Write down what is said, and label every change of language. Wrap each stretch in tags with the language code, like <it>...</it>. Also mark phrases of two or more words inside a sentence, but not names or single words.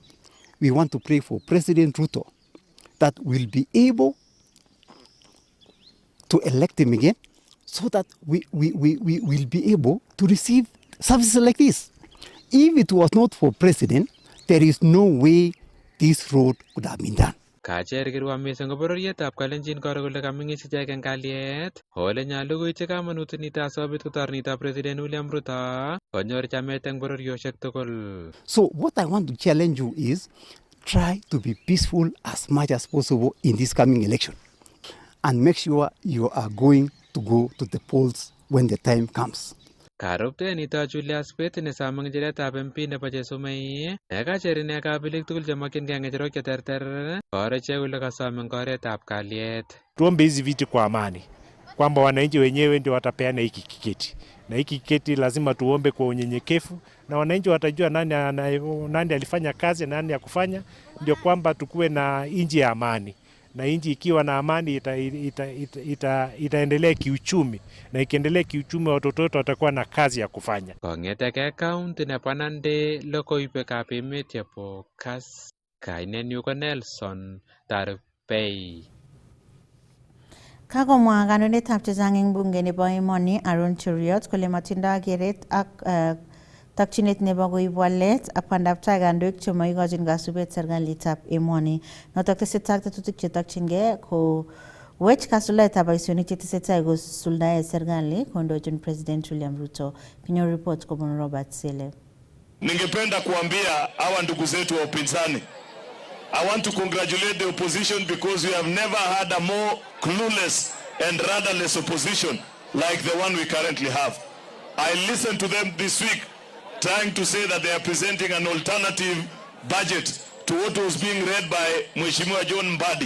<en>We want to pray for President Ruto that will be able to elect him again so that we will be able to receive services like this. If it was not for President, there is no way this road could have been done.</en> <kln>Kacher Kirwa mising bororietab kalenjin koro kole kamingis ichek eng kalyet ole nyalu koityi kamanut nito asikobit kotornito President William Ruto konyor chamet eng bororiosiek tugul.</kln> <en>So what I want to challenge you is try to be peaceful as much as possible in this coming election and make sure you are going to go to the polls when the time comes.</en> <kln>Karuptenito Julius Bett nesome ng'echeretab MP nebo Chesumei nekacher ine kabelik tugul chemokyingei ng'echerok cheterter koro ichek kole kasome eng oretab kalyet.</kln> <sw>Tuombe hizi viti kwa amani, kwamba wananchi wenyewe ndio watapeana hiki kiketi, na hiki kiketi lazima tuombe kwa unyenyekevu, na wananchi watajua nani alifanya kazi na nani ya kufanya, ndio kwamba tukuwe na nchi ya amani. Na nchi ikiwa na amani itaendelea kiuchumi, na ikiendelea kiuchumi watoto wetu watakuwa na kazi ya kufanya.</sw> <kln>Kong'eteke kaunti nebo Nandi logoiwekab emet chebo Kass, kainenyu ko Nelson Tarpei. Kakomwa kandoindetab chechang eng bunge nebo emoni Aaron Cheruiyot kole matindoi keret ak takchinet nebo koib walet ak bandab tai kandoik chemoikochin kasubet serikalitab emoni. Notok tesetai tetutik chetokchingei kowech kasuldaetab boisionik chetesetai kosuldae serikali kondochin President William Ruto. Kinyo report kobun Robert Sele.</kln> <sw>Ningependa kuambia hawa ndugu zetu wa upinzani,</sw> <en>I want to congratulate the opposition because we have never had a more clueless and rudderless opposition like the one we currently have. I listened to them this week trying to say that they are presenting an alternative budget to what was being read by Mheshimiwa John Mbadi.</en>